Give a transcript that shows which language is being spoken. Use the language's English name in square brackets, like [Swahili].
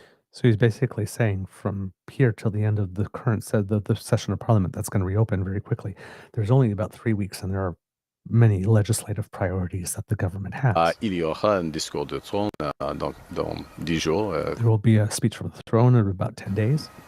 [English] So he's basically saying from here till the end of the current the session of Parliament that's going to reopen very quickly, there's only about 3 weeks and there are many legislative priorities that the government has. [French] Il y aura un discours de trône dans 10 jours. [English] There will be a speech from the throne in about 10 days.